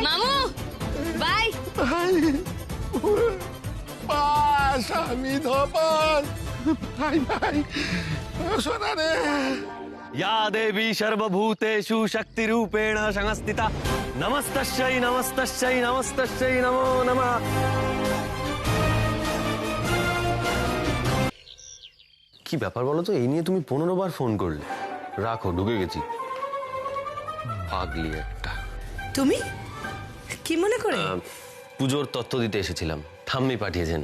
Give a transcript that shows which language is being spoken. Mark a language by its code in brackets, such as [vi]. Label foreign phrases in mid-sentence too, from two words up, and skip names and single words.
[bn] মামু বাই। পাস, আমি ধপাস। ভাই ভাই, শোনা রে। [sa] या देवी सर्वभूतेषु शक्तिरूपेण संस्थिता नमस्तस्यै नमस्तस्यै नमस्तस्यै नमो नमः। [bn] কি ব্যাপার বলো তো? এই নিয়ে তুমি 15 বার ফোন করলে। রাখো, ঢুকে গেছি। পাগলি একটা। তুমি কি মনে করে? পুজোর তত্ত্ব দিতে এসেছিলাম, ঠাম্মি পাঠিয়েছেন।